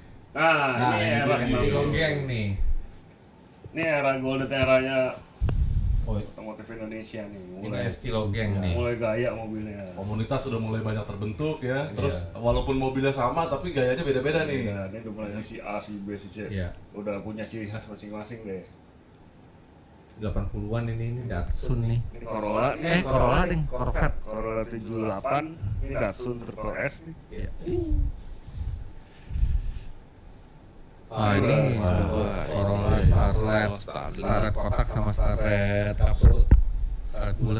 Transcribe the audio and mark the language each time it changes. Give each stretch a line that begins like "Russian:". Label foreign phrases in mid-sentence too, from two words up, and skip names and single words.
Indonesian: Nah, ini era Kasih golden. geng nih. Ini era golden eranya Oh, otomotif Indonesia nih. ini Estilo Geng nih. Mulai gaya mobilnya. Komunitas sudah mulai banyak terbentuk ya. Terus Iya. walaupun mobilnya sama tapi gayanya beda-beda nih. Nah, ini udah mulai si A, si B, si C. Iya. Udah punya ciri khas masing-masing deh. 80-an ini Datsun nih. Ini Corolla. Corolla ding, Corvette. Corolla 78. Ini Datsun Triple S nih. Iya. Ini Corolla Starlet, Starlet kotak sama Starlet kapsul, Starlet bulat.